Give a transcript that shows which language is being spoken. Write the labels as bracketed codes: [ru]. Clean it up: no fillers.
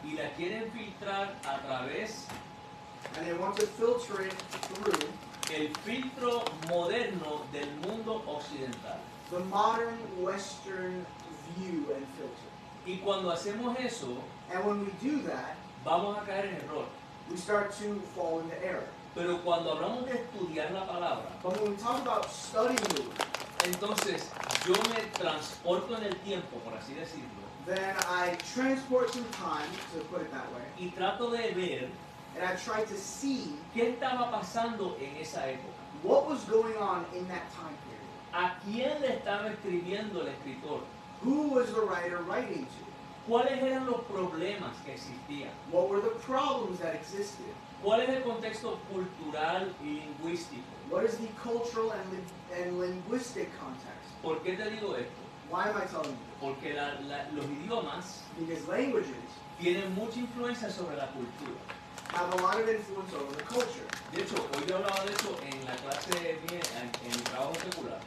[es] y la quieren filtrar a través [en] and they want to filter it through [es] el filtro moderno del mundo occidental. [en] the modern Western view and filter. [es] Y cuando hacemos eso, [en] And when we do that, [es] vamos a caer en error. [en] we start to fall into error. [es] Pero cuando hablamos de estudiar la palabra, [en] But when we talk about studying the Word, [es] entonces yo me transporto en el tiempo, por así decirlo, [en] then I transport through time, to put it that way, [es] y trato de ver [en] and I try to see [es] qué estaba pasando en esa época. [en] what was going on in that time period. [es] ¿A quién le estaba escribiendo el escritor? [en] Who was the writer writing to? [es] ¿Cuáles eran los problemas que existían? [en] What were the problems that existed? [es] ¿Cuál es el contexto cultural y lingüístico? [en] What is the cultural and linguistic context? [es] ¿Por qué te digo esto? [en] Why am I telling you this? [es] Porque los idiomas [en] Because languages [es] tienen mucha influencia sobre la cultura. [en] have a lot of influence over the culture. [es] De hecho, hoy yo hablaba de eso en la clase mía, en mi trabajo secular.